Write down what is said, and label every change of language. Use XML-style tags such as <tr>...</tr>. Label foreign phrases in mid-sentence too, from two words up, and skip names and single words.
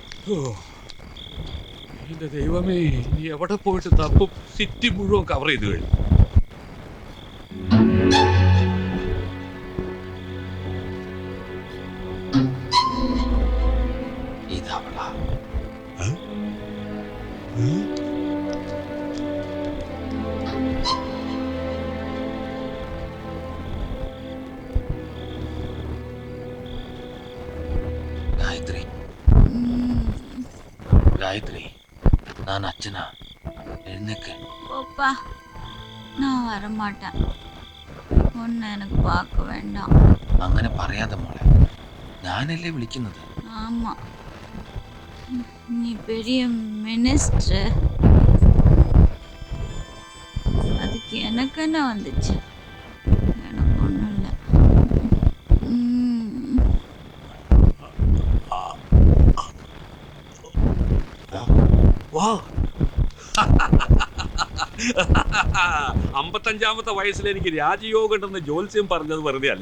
<ml>എന്റെ ദൈവമേ, നീ എവിടെ പോയിട്ട് തപ്പും? സിറ്റി മുഴുവൻ കവർ ചെയ്ത് കഴിഞ്ഞു. ഇതവളാ.</ml> <ta>காயத்ரி, காயத்ரி, நான் அச்சனா. எழுந்துக்கு. போப்பா, நான் வரமாட்டேன். ஒன்னு எனக்கு பார்க்க வேண்டாம்.</ta> <ml>അങ്ങനെ പറയാതെ മോളെ, ഞാനല്ലേ വിളിക്കുന്നത്.</ml> <ta>ஆமா, நீ பெரிய மினிஸ்டர். அதுக்கு எனக்கு என்ன வந்துச்சு? எனக்கு ஒன்றும் இல்லை.</ta> <ml>വാ. 55-ാമത്തെ വയസ്സിൽ എനിക്ക് രാജയോഗം ഉണ്ടെന്ന് ജോത്സ്യം പറഞ്ഞത് വെറുതെ അല്ല.</ml>